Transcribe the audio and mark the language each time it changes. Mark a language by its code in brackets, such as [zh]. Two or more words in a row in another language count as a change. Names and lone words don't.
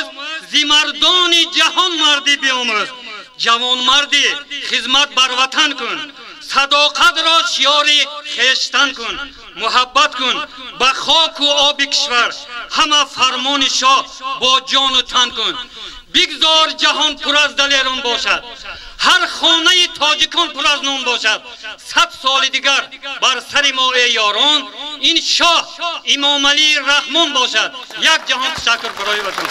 [tg] зи мардони ҷаҳон мардӣ биомӯз. ҷавонмардӣ хизмат бар ватан кун. садоқатро шиёри хештан кун. муҳаббат кун ба хоку оби кишвар. ҳама фармони шоҳ бо ҷону тан кун. بگذار جهان پر از دلیران باشد، هر خانه تاجیکان پر از نان باشد. 100 سال دیگر بر سر ما ای یاران این شاه امام علی رحمان باشد. یک جهان تشکر برای وطن.